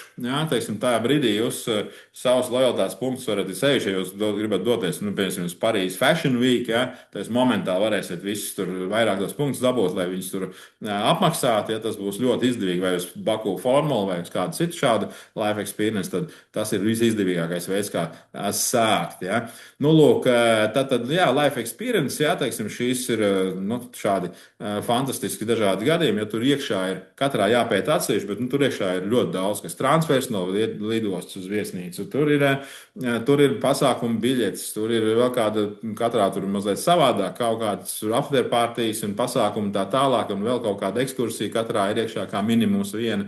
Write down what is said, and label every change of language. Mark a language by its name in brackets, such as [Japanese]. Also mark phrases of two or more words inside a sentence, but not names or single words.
[Latvian] Jā, teiksim, tajā brīdī jūs savus lojalitātes punktus varat sevišķi, ja jūs gribat doties, nu, piemēram, uz Parīzes [English] Fashion Week, [Latvian] ja, tad momentāli varēsiet visus tur vairāk tos punktus dabūt, lai viņus tur apmaksātu. Ja, tas būs ļoti izdevīgi, vai uz Baku formulu, vai uz kādu citu šādu [English] life experience, [Latvian] tad tas ir visizdevīgākais veids, kā sākt. Ja. Nu, lūk, tad, jā, [English] life experience, [Latvian] jā, teiksim, šīs ir, nu, šādi fantastiski dažādi gadījumi, jo tur iekšā ir katrā jāpēta atsevišķi, bet nu, tur iekšā ir ļoti daudz, kas transfers no lidostas uz viesnīcu. Tur ir pasākumu biļetes, tur ir vēl kāda, katrā tur mazliet savādāk, kaut kādas afterpartijas un pasākumi tā tālāk, un vēl kaut kāda ekskursija, katrā ir iekšā kā minimums viena.